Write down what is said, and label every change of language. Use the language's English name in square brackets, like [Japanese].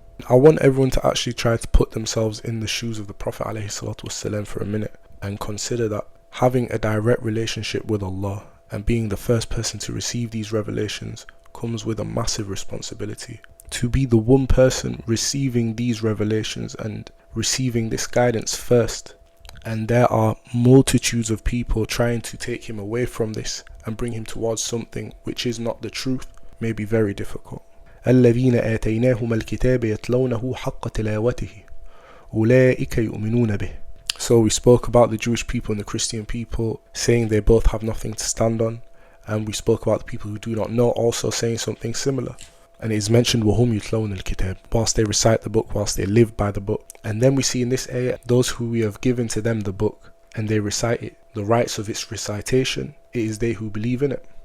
[English] I want everyone to actually try to put themselves in the shoes of the Prophet ﷺ for a minute and consider that having a direct relationship with Allah and being the first person to receive these revelations comes with a massive responsibility. To be the one person receiving these revelations and receiving this guidance first, and there are multitudes of people trying to take him away from this and bring him towards something which is not the truth, may be very difficult. [Arabic] الذين آتيناهم الكتاب يتلونه حق تلاوته أولئك يؤمنون به. [English] So we spoke about the Jewish people and the Christian people saying they both have nothing to stand on, and we spoke about the people who do not know also saying something similar. And it is mentioned [Arabic] وَهُمْ يُتْلَوْنَ الْكِتَابِ, [English] whilst they recite the book, whilst they live by the book. And then we see in this ayah, those who we have given to them the book and they recite it, the rights of its recitation, it is they who believe in it.